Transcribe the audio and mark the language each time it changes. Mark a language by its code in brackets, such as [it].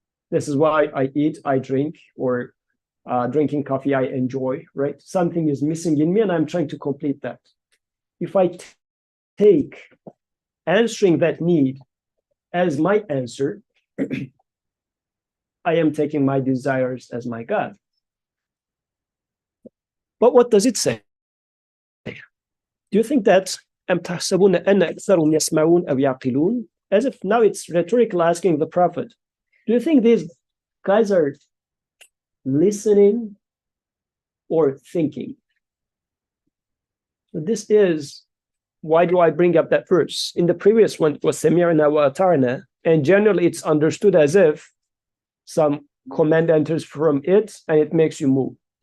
[en] This is why I eat, I drink, or drinking coffee I enjoy, right? Something is missing in me and I'm trying to complete that. If I take answering that need as my answer, I am taking my desires as my God. But what does it say? Do you think that [ar] أم تحسبون أن أكثرهم يسمعون أو يعقلون? [en] As if now it's rhetorical asking the prophet, do you think these guys are listening or thinking? So this is, why do I bring up that verse? In the previous one, it was Sami'na wa Ata'na, and generally it's understood as if some command enters from it and it makes you move.